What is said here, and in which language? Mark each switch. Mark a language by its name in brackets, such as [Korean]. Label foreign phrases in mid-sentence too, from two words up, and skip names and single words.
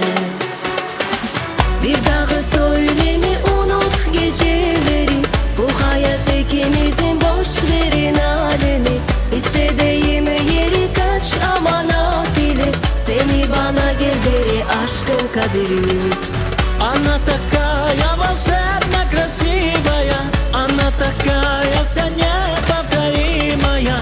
[Turkish] Bir daha söyleme, unut geceleri, bu hayat ikimizin, boş verin alemi. İstediğim yeri kaç ama nafile, seni bana gel beri, aşkın kaderi. [Russian] Она такая волшебно красивая, она такая вся неповторимая.